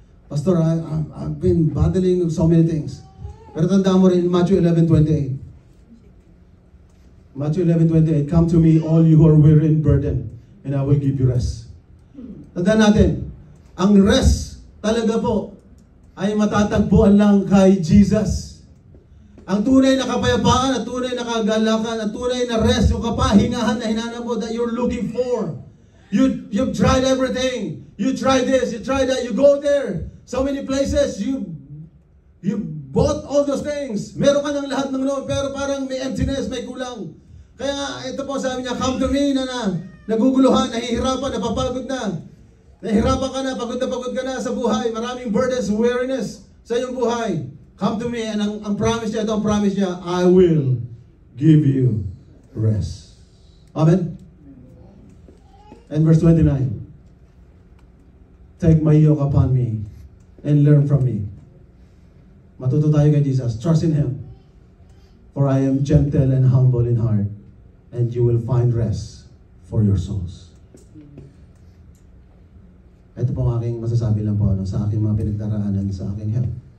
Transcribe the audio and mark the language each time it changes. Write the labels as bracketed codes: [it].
[en] Pastor, I've been battling with so many things. [tl] Pero tandaan mo rin, [en] Matthew 11:28. Matthew 11:28, come to me all you who are weary and burdened, and I will give you rest. [tl] Tandaan natin, ang rest talaga po ay matatagpuan lang kay Jesus. Ang tunay na kapayapaan, at tunay na kagalakan, at tunay na rest, yung kapahingahan na hinanap mo [en] that you're looking for. You've tried everything. You tried this, you tried that, you go there. So many places, you bought all those things. [tl] Meron ka ng lahat ng noon, pero parang may emptiness, may kulang. Kaya nga, ito po sabi niya, [en] come to me [tl] na naguguluhan, nahihirapan, napapagod na. Nahihirapan ka na, pagod ka na sa buhay. Maraming burdens, weariness sa iyong buhay. [en] Come to me, and [tl] ang promise niya, ito ang promise niya, [en] I will give you rest. Amen? And verse 29, take my yoke upon me and learn from me. [tl] Matuto tayo kay Jesus. [en] Trust in Him. For I am gentle and humble in heart, and you will find rest for your souls. [tl] Ito po ang aking masasabi lang po sa aking mga pinagdaraanan sa aking health.